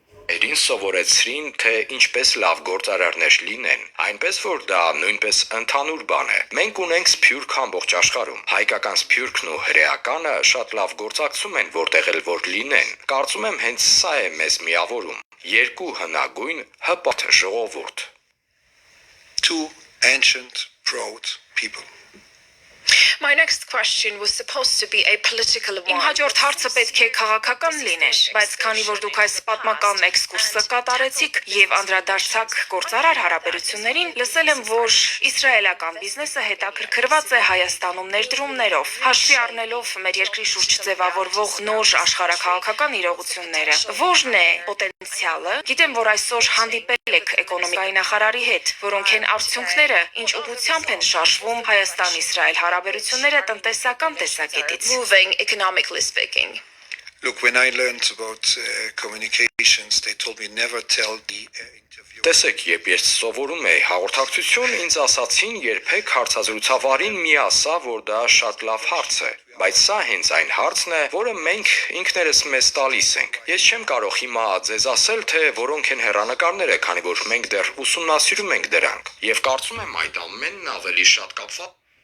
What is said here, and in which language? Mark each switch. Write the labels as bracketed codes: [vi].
[hy] Երին սովորեցրին, թե ինչպես լավ գործարարներ լինեն, այնպես որ դա նույնպես ընդհանուր բան է։ Մենք ունենք սփյուռք ամբողջ աշխարհում։ Հայկական սփյուռքն ու հրեականը շատ լավ գործակցում են, որտեղ էլ որ լինեն։ Կարծում եմ հենց սա է մեզ միավորում։ Երկու հնագույն հպարտ ժողովուրդ։ [en] Two ancient, proud people. My next question was supposed to be a political one. [hy] Իմ հաջորդ հարցը պետք է քաղաքական լիներ, բայց քանի որ դուք այս պատմական էքսկուրսը կատարեցիք եւ անդրադարձաք գործարար հարաբերություններին, լսել եմ, որ իսրայելական բիզնեսը հետաքրքրված է Հայաստանում ներդրումներով, հաշվի առնելով մեր երկրի շուրջ ձևավորվող նոր աշխարհակաղակական իրողությունները։ Որն է պոտենցիալը։ Գիտեմ, որ այսօր հանդիպել եք էկոնոմիկայի նախարարի հետ, որոնք են արդյունքները, ինչ ուղղությամբ են շարժվում Հայաստան-Իսրայել հարաբերությունները տնտեսական տեսակետից։ [en] Moving economically speaking. Look, when I learned about communications, they told me never tell the interview. [hy] Տեսեք, երբ ես սովորում էի հաղորդակցություն, ինձ ասացին երբեք հարցազրույցավարին մի ասա, որ դա շատ լավ հարց է, բայց սա հենց այն հարցն է, որը մենք ինքներս մեզ տալիս ենք։ Ես չեմ կարող հիմա ձեզ ասել, թե որոնք են հեռանկարները, քանի որ մենք դեռ ուսումնասիրում ենք դրանք, եւ կարծում եմ այդ ամենն ավելի շատ կապված